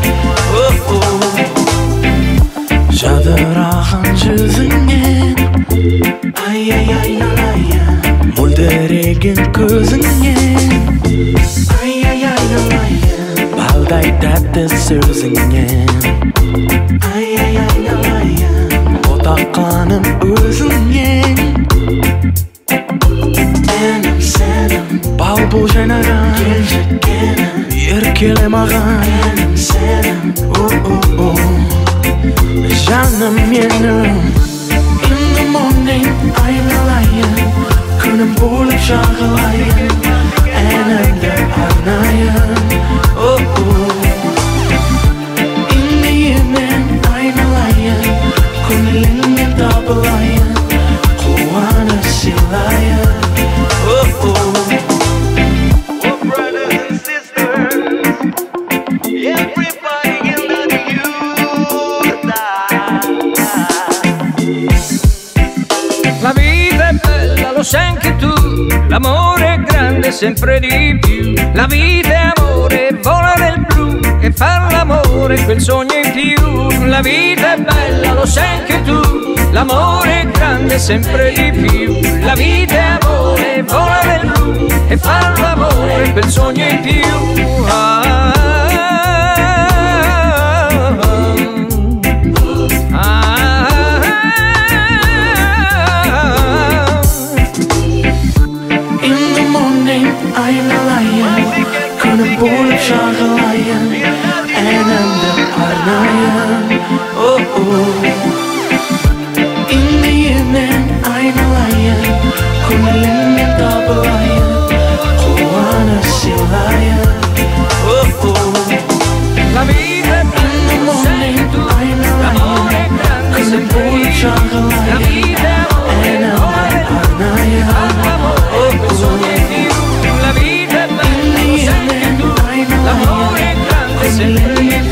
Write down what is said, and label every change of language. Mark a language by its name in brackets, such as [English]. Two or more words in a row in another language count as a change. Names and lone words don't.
[Kazakh] Жадыраған жүзіңнен, айналайын, Мөлдіреген көзіңнен, айалайын, Балдай тәтті сөзіңнен, айалайын, Ботақаным өзіңнен. Әнім, сәнім, болып жайнаған, келші, еркеле маған. Әнім, сәнім, жаным менің. [English] In the morning, [Kazakh] айналайын, күнім болып жағылайын, әнімді арнаыйн. Инеймен айналайын, көңіліңнен табылайын, Қуаныш сыйлайын. [English] Brothers and sisters, everybody in the youth. [Italian] La vita è bella, lo sai anche tu, l'amore è grande sempre di più. La vita è amore, vola nel blu e far l'amore, quel sogno in più. La vita è bella, lo sai anche tu, l'amore è grande sempre di più. La vita è amore, vola nel blu e far l'amore, quel sogno in più. [Kazakh] Ainalain, күнің болып жағылайын, әнімді арнаыйн. Инеймен айналайын, көңіліңнен табылайын, Қуаныш сыйлайын. [Italian] La vita è bella, sei tu, l'amore è grande sempre di più. La vita è amore, vola nel blu e far l'amore, quel sogno in più. La vita è bella, lo sai anche tu, l'amore è grande sempre di più.